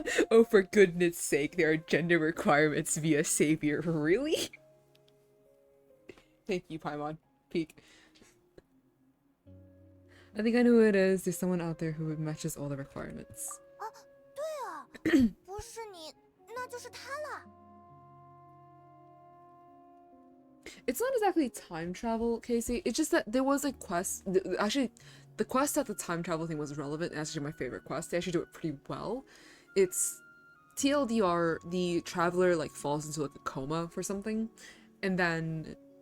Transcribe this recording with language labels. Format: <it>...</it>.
<en>Oh, for goodness sake, there are gender requirements to be a savior. Really? Thank you, Paimon. Peak. I think I know who it is. There's someone out there who matches all the requirements.</en> <zh>啊，对啊，不是你，那就是他了。</zh> <en>It's not exactly time travel, Casey. It's just that there was a quest. Actually, the quest that the time travel thing was relevant. And that's actually my favorite quest. They actually do it pretty well. It's TLDR. The traveler like falls into like a coma for something, and then</en>